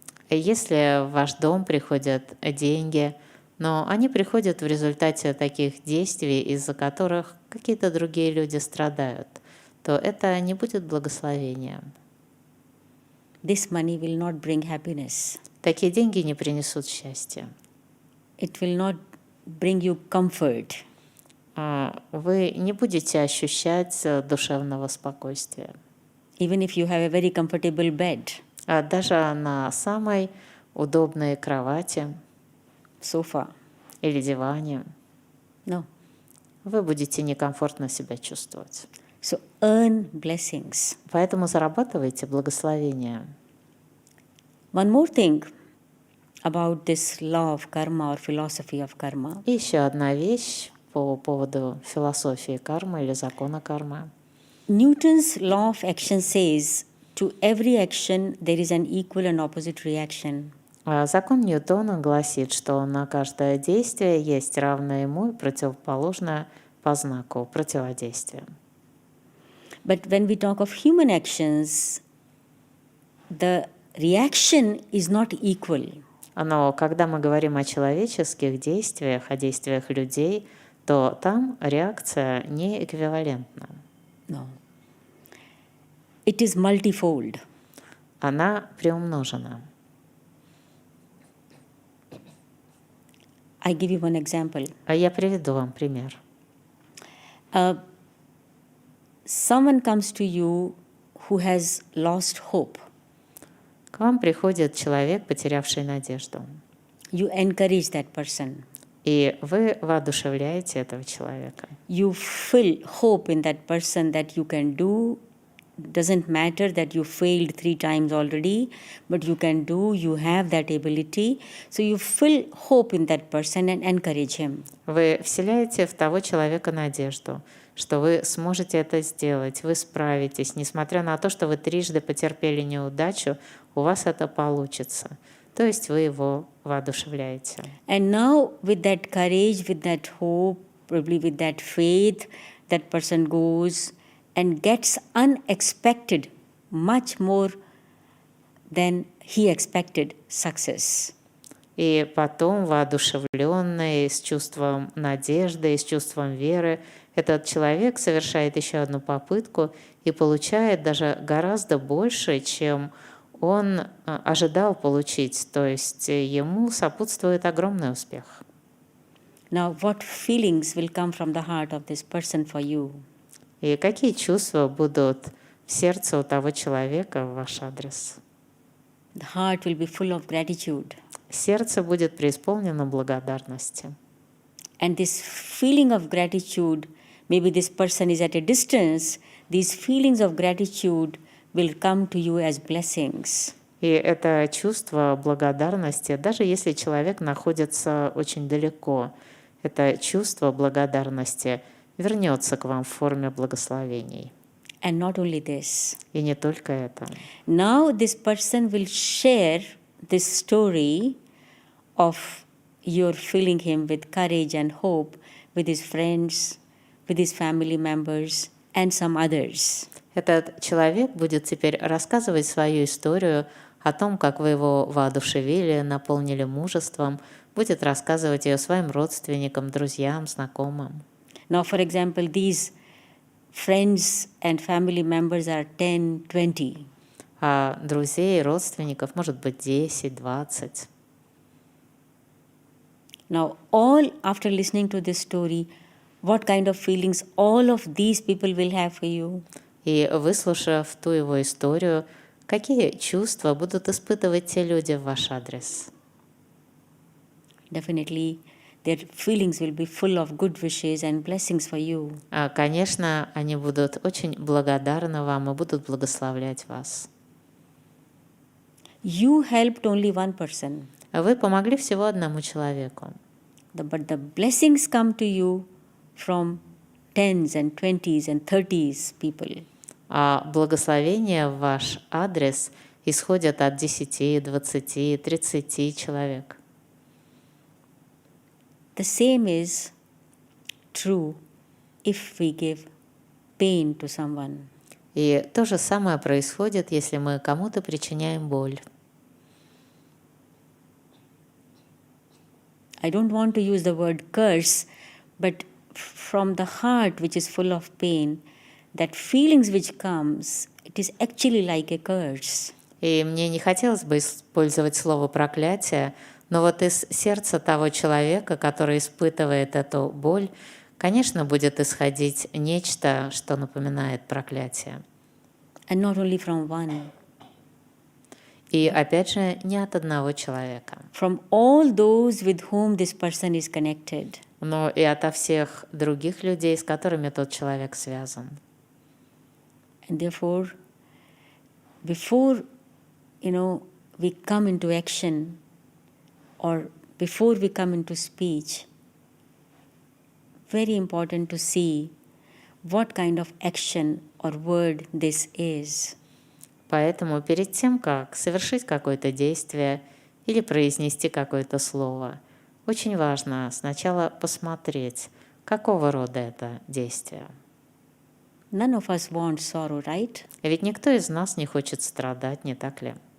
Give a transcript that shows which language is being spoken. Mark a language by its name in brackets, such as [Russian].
[Russian] Если в ваш дом приходят деньги, но они приходят в результате таких действий, из-за которых какие-то другие люди страдают, то это не будет благословением. [English] This money will not bring happiness. [Russian] Такие деньги не принесут счастья. [English] It will not bring you comfort. [Russian] Вы не будете ощущать душевного спокойствия. [English] Even if you have a very comfortable bed, [Russian] Даже на самой удобной кровати [English] sofa, [Russian] или диване [English] no. [Russian] вы будете некомфортно себя чувствовать. [English] So earn blessings. [Russian] Поэтому зарабатывайте благословение. [English] One more thing about this law of karma or philosophy of karma. [Russian] И еще одна вещь по поводу философии кармы или закона кармы. [English] Newton's law of action says, to every action there is an equal and opposite reaction. [Russian] Закон Ньютона гласит, что на каждое действие есть равное ему и противоположное по знаку противодействия. [English] But when we talk of human actions, the reaction is not equal. [Russian] Но когда мы говорим о человеческих действиях, о действиях людей, то там реакция не эквивалентна. [English] No. It is multifold. [Russian] Она приумножена. [English] I give you one example. [Russian] Я приведу вам пример. [English] Someone comes to you who has lost hope. [Russian] К вам приходит человек, потерявший надежду, [English] You encourage that person. [Russian] и вы воодушевляете этого человека. [English] You fill hope in that person that you can do. Doesn't matter that you failed 3 times already, but you can do, you have that ability. So you fill hope in that person and encourage him. [Russian] Вы вселяете в того человека надежду, что вы сможете это сделать, вы справитесь, несмотря на то, что вы трижды потерпели неудачу, у вас это получится. То есть вы его воодушевляете. [English] And now with that courage, with that hope, probably with that faith, that person goes and gets unexpected, much more than he expected success. [Russian] И потом, воодушевленный, с чувством надежды, с чувством веры, этот человек совершает еще одну попытку и получает даже гораздо больше, чем он ожидал получить. То есть ему сопутствует огромный успех. [English] Now, what feelings will come from the heart of this person for you? [Russian] И какие чувства будут в сердце у того человека в ваш адрес? [English] The heart will be full of gratitude. [Russian] Сердце будет преисполнено благодарности. [English] And this feeling of gratitude, maybe this person is at a distance, these feelings of gratitude will come to you as blessings. [Russian] И это чувство благодарности, даже если человек находится очень далеко, это чувство благодарности вернется к вам в форме благословений. [English] And not only this. [Russian] И не только это. [English] Now this person will share this story of your filling him with courage and hope with his friends, with his family members and some others. [Russian] Этот человек будет теперь рассказывать свою историю о том, как вы его воодушевили, наполнили мужеством, будет рассказывать ее своим родственникам, друзьям, знакомым. [English] Now, for example, these friends and family members are 10, 20. [Russian] А друзей, родственников может быть 10, 20. [English] Now, all after listening to this story, what kind of feelings all of these people will have for you? [Russian] И выслушав ту его историю, какие чувства будут испытывать те люди в ваш адрес? [English] Definitely, their feelings will be full of good wishes and blessings for you. [Russian] Конечно, они будут очень благодарны вам и будут благословлять вас. [English] You helped only one person, [Russian] Вы помогли всего одному человеку, [English] but the blessings come to you from tens and 20s and 30s people. [Russian] а благословения в ваш адрес исходят от 10, 20, 30 человек. [English] The same is true if we give pain to someone. [Russian] И то же самое происходит, если мы кому-то причиняем боль. [English] I don't want to use the word curse, but from the heart which is full of pain, that feelings which comes, it is actually like a curse. [Russian] И мне не хотелось бы использовать слово «проклятие», но вот из сердца того человека, который испытывает эту боль, конечно, будет исходить нечто, что напоминает проклятие. [English] And not only from one, [Russian] И опять же, не от одного человека, [English] from all those with whom this person is connected. [Russian] но и ото всех других людей, с которыми тот человек связан. [English] And therefore, before we come into action or before we come into speech, very important to see what kind of action or word this is. [Russian] Поэтому перед тем, как совершить какое-то действие или произнести какое-то слово, очень важно сначала посмотреть, какого рода это действие. [English] None of us want sorrow, right? [Russian] Ведь никто из нас не хочет страдать, не так ли?